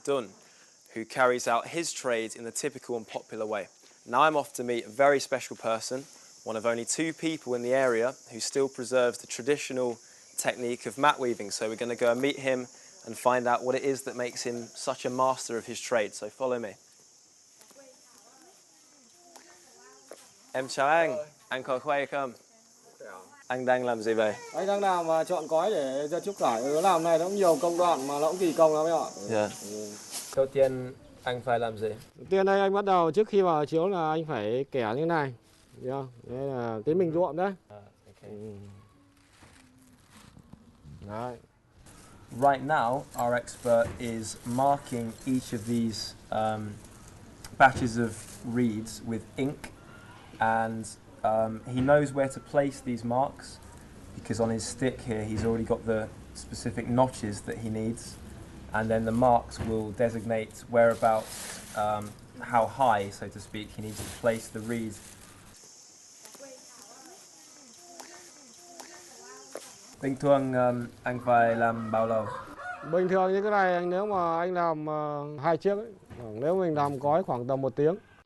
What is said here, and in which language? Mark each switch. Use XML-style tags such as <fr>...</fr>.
<en>Dunn, who carries out his trade in the typical and popular way. Now I'm off to meet a very special person, one of only 2 people in the area who still preserves the traditional technique of mat weaving. So we're going to go and meet him and find out what it is that makes him such a master of his trade. So follow me.</en> <vi>Em chào anh có khỏe không? Anh đang làm gì vậy? Anh đang làm và chọn cói để ra chúc cải. Nó làm này nó cũng nhiều công đoạn mà nó cũng kỳ công lắm ạ. Dạ. Đầu tiên anh phải làm gì? Đầu tiên đây anh bắt đầu trước khi vào chiếu là anh phải kẻ như này. Thấy không? Đây là cái mình ruộng đấy. Đấy.</vi> <en>Right now, our expert is marking each of these batches of reeds with ink, and he knows where to place these marks because on his stick here he's already got the specific notches that he needs, and then the marks will designate whereabouts, how high, so to speak, he needs to place the reeds.</en> <vi>Bình thường anh phải làm bao lâu? Bình thường như cái này nếu mà anh làm 2 chiếc ấy, nếu mình làm cói khoảng tầm 1 tiếng.</vi>